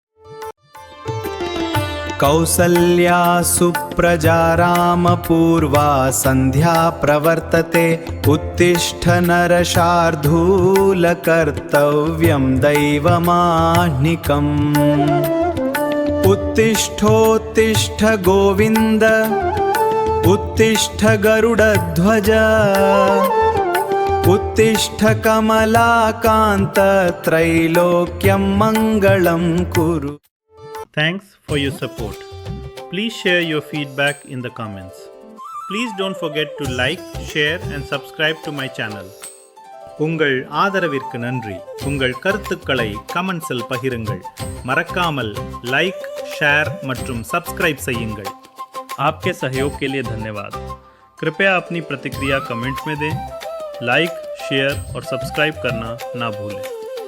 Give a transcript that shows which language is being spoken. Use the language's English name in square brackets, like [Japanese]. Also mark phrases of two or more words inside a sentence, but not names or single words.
[Sanskrit] कौसल्या सुप्रजा रामपूर्वा सन्ध्या प्रवर्तते उत्तिष्ठ नरशार्दूल कर्तव्यं दैवमाह्निकम्। उत्तिष्ठोत्तिष्ठ गोविन्द उत्तिष्ठ गरुडध्वज उत्तिष्ठ कमलाकान्त त्रैलोक्यं मङ्गलं कुरु. [English] Thanks for your support. Please share your feedback in the comments. Please don't forget to like, share and subscribe to my channel. [Tamil] உங்கள் ஆதரவிற்கு நன்றி. உங்கள் கருத்துக்களை கமெண்ட்ஸில் பகிருங்கள். மறக்காமல் லைக், ஷேர் மற்றும் சப்ஸ்கிரைப் செய்யுங்கள். [Hindi] आपके सहयोग के लिए धन्यवाद. कृपया अपनी प्रतिक्रिया कमेंट्स में दें. लाइक, शेयर और सब्सक्राइब करना ना भूलें.